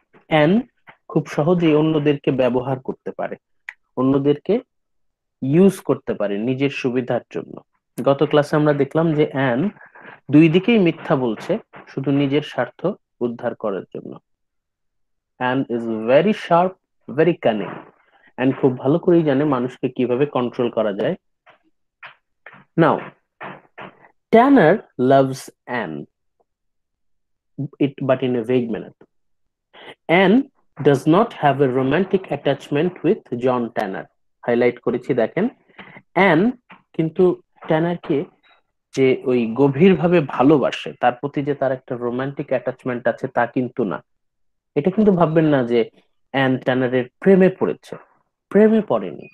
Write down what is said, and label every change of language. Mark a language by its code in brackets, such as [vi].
[bn] An খুব সহজেই অন্যদেরকে ব্যবহার করতে পারে, অন্যদেরকে ইউজ করতে পারে নিজের সুবিধার জন্য। গত ক্লাসে আমরা দেখলাম যে অ্যান দুই দিকেই মিথ্যা বলছে শুধু নিজের স্বার্থ উদ্ধার করার জন্য। [en] Anne is very sharp, very cunning. [bn] An খুব ভালো করেই জানে মানুষকে কিভাবে কন্ট্রোল করা যায়। [en] Now Tanner loves Anne, but in a vague manner. Anne does not have a romantic attachment with John Tanner. [bn] Highlight করেছি দেখেন, অ্যান কিন্তু ট্যানারকে যে ওই গভীরভাবে ভালোবাসে, তার প্রতি যে তার একটা রোমান্টিক অ্যাটাচমেন্ট আছে তা কিন্তু না। এটা কিন্তু ভাববেন না যে অ্যান ট্যানারের প্রেমে পড়েছে, প্রেমে পড়েনি।